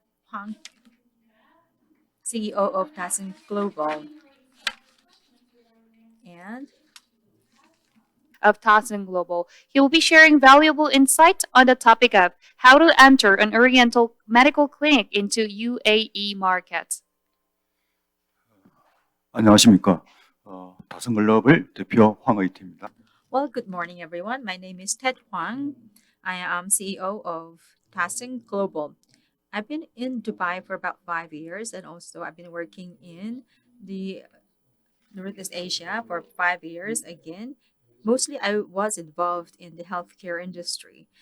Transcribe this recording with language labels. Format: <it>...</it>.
<en>Huang, CEO of Tassin Global, and Of Tasman Global. He will be sharing valuable insight on the topic of how to enter an Oriental medical clinic into UAE markets.</en> <ko>안녕하십니까. 다성글로벌 대표 황의태입니다.</ko> <en>well, good morning, everyone. My name is Ted Huang. I am CEO of Tassin Global. I've been in Dubai for about 5 years, and also I've been working in the Northeast Asia for 5 years again. Mostly, I was involved in the healthcare industry.</en>